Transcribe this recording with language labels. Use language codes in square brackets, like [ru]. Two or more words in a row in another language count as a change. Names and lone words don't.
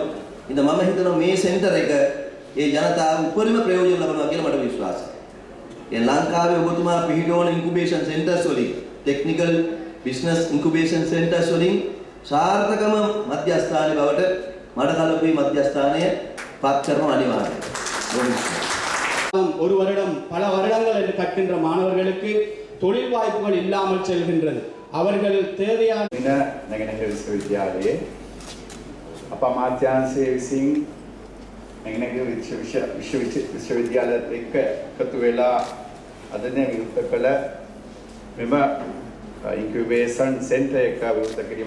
[si] ඉතින් මම හිතනවා මේ සෙන්ටර් එක ඒ ජනතාව උපරිම ප්‍රයෝජන ලබනවා කියලා මට විශ්වාසයි. ඒ ලංකාවේ ඔබතුමා පිහිටවන [en] incubation centers [si] වලින් [en] technical business incubation centers [si] වලින් සාර්ථකම මධ්‍යස්ථානයේ බවට මඩකලපුවේ මධ්‍යස්ථානය පත් කරන අනිවාර්යයි. [ta] ஒரு வருடம் பல வருடங்கள் என்று கற்கின்ற மாணவர்களுக்கு தொழில் வாய்ப்புகள் இல்லாமல் செல்கின்றது. அவர்கள் தேவையான [si] නැගෙනහිර විශ්වවිද්‍යාලයේ අප අමාත්‍යාංශයේ විසින් නැගෙනහිර විශ්වවිද්‍යාලයත් එක්ක එකතු වෙලා අද දින විවෘත කළ මෙම [en] incubation center [si] එක විවෘත කිරීම